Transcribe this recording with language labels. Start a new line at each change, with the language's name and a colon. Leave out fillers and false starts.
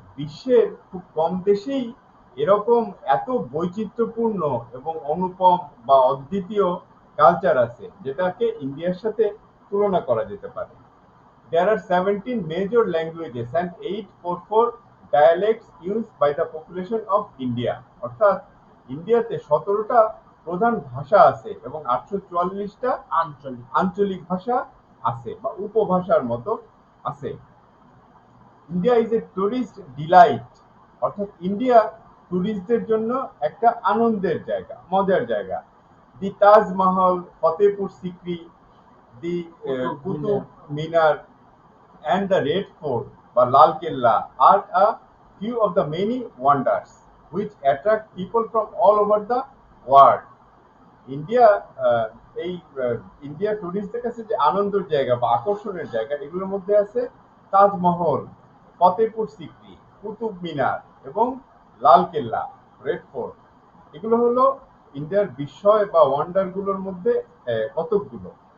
Bangla: বিশ্বের খুব কম দেশেই এরকম এত বৈচিত্র্যপূর্ণ এবং অনুপম বা অদ্বিতীয় কালচার আছে যেটাকে ইন্ডিয়ার সাথে তুলনা করা যেতে পারে।
English: There are 17 major languages and 844 dialects used by the population of India.
Bangla: অর্থাৎ ইন্ডিয়াতে 17টা প্রধান ভাষা আছে এবং 844টা আঞ্চলিক ভাষা আছে বা উপভাষার মতো আছে।
English: India is a tourist delight,
Bangla: অর্থাৎ ইন্ডিয়া টুরিস্টদের জন্য একটা আনন্দের জায়গা, মজার জায়গা।
English: The Taj Mahal, Fatehpur Sikri, the Qutub Minar and the Red Fort বা Lal Qila are a few of the many wonders which attract people from all over the world.
Bangla: India, এই ইন্ডিয়া টুরিস্টদের কাছে যে আনন্দের জায়গা বা আকর্ষণের জায়গা, এগুলোর মধ্যে আছে তাজমহল, ফতেপুর সিক্রি, কুতুব মিনার এবং লাল কেল্লা, রেড ফোর্ট। এগুলো হলো ইন্ডিয়ার বিস্ময় বা ওয়ান্ডারগুলোর মধ্যে কতকগুলো।